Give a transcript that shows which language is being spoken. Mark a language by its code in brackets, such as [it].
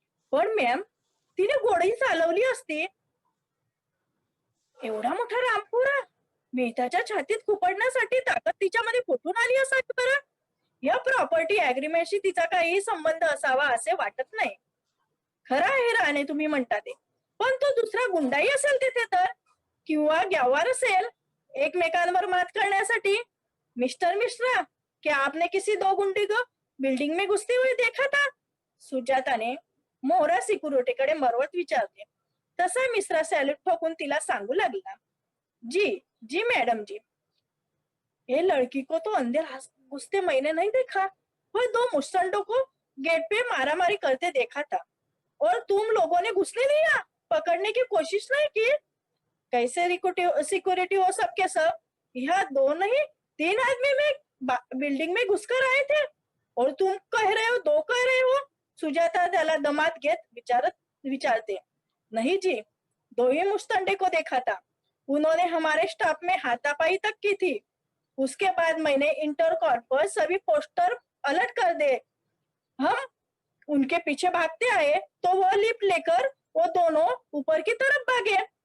[mr] पण मॅम, तिने गोळी चालवली असती. एवढा मोठा रामपुरा मेहताच्या छातीत खुपडण्यासाठी ताकद तिच्यामध्ये कुठून आली असावी बरं? या प्रॉपर्टी अग्रीमेंटशी तिचा काही संबंध असावा असे वाटत नाही. खरं आहे राणे तुम्ही म्हणता ते, पण तो दुसरा गुंडाही असेल तिथे तर, किंवा ग्यावार असेल एकमेकांवर मात करण्यासाठी. [hi] मिस्टर मिश्रा, क्या आपने किसी दो गुंडे को बिल्डिंग में घुसते हुए देखा था? [mr] सुजाताने मोहरा सिक्युरिटीकडे मरवत विचारले. तसा मिश्रा सॅल्यूट ठोकून तिला सांगू लागला. [hi] जी जी मैडम जी, ये लड़की को तो अंदर घुसते मैंने नहीं देखा, पर दो मुस्टंडों को गेट पे मारामारी करते देखा था. और तुम लोगों ने घुसने दिया? पकड़ने की कोशिश नहीं की? कैसे सिक्योरिटी हो सबके सब? यह 2 नहीं 3 आदमी में बिल्डिंग में घुसकर आए थे और तुम कह रहे हो 2 कह रहे हो? [mr] सुजाता त्याला दमात घेत विचारते. [hi] नहीं जी, 2 ही मुस्तंडे को देखा था. उन्होंने हमारे स्टाफ में हाथापाई तक की थी. उसके बाद मैंने इंटरकॉम पर सभी पोस्टर अलर्ट कर दे. हम उनके पीछे भागते आए तो वह लिफ्ट लेकर वो दोनों ऊपर की तरफ भागे.